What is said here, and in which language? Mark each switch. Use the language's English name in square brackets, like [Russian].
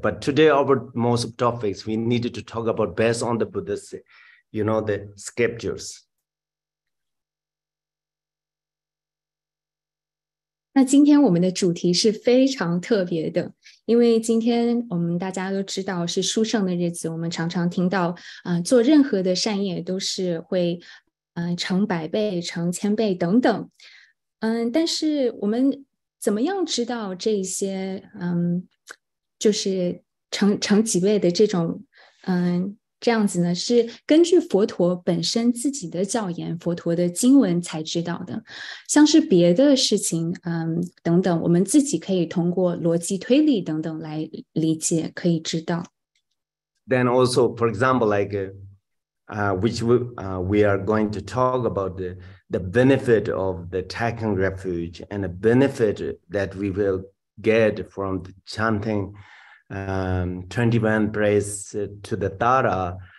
[English] But today, our most topics, we needed to talk about based on the Buddha's, the scriptures. [Chinese] 那今天我们的主题是非常特别的，因为今天我们大家都知道是殊胜的日子，我们常常听到做任何的善业都是会成100倍、成1000倍等等。但是我们怎么样知道这些就是成几倍的这种这样子呢？是根据佛陀本身自己的教言，佛陀的经文才知道的。像是别的事情等等，我们自己可以通过逻辑推理等等来理解，可以知道。 [English] Then also, for example, like which we are going to talk about the benefit of the taking refuge and the benefit that we will get from the chanting 21 praise to the Tara.